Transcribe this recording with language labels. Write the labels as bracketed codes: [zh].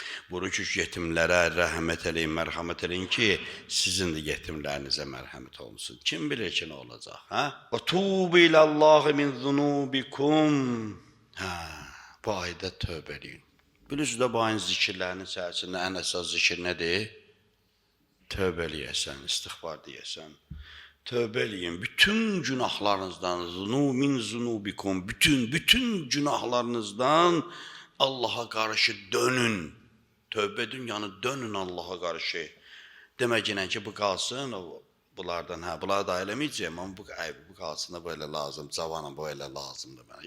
[az] Buyurur ki, yetimlərə rəhmət eləyin, mərhəmət eləyin ki, sizin də yetimlərinizə mərhəmət olunsun. Kim bilir ki, nə olacaq? [ar] Və tubu ilallahi min zunubikum. [az] Bu ayda tövbə eləyin. Bilirsiniz də bu ayın zikirlərinin içərisində ən əsas zikir nədir? Tövbə eləyəsən, istiğfar deyəsən. Tövbə eləyin, bütün günahlarınızdan, [ar] min zunubikum, [az] bütün günahlarınızdan Allaha qarşı dönün. Tövbə edin, yəni dönün Allaha qarşı. Deməklə ki, bu qalsın, bunlardan, bunları da eləməyəcəyim, amma bu qalsın da böyle lazım, cavanım böyle lazımdır mənə.